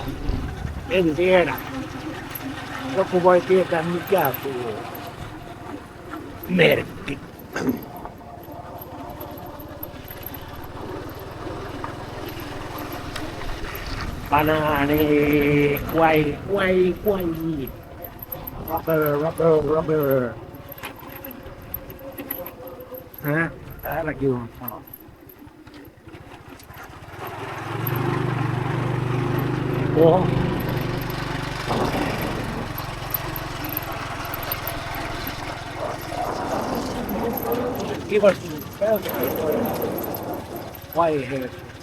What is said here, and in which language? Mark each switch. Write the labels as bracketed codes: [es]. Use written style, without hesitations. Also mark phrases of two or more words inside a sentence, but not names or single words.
[fi] En tiedä. Joku voi tietää mikä tuo merkki. Banaani, [vi] quay. [en] Rubber. Hả? [fi] Täälläkin on talo. Oho. Kivasti vaiheessa.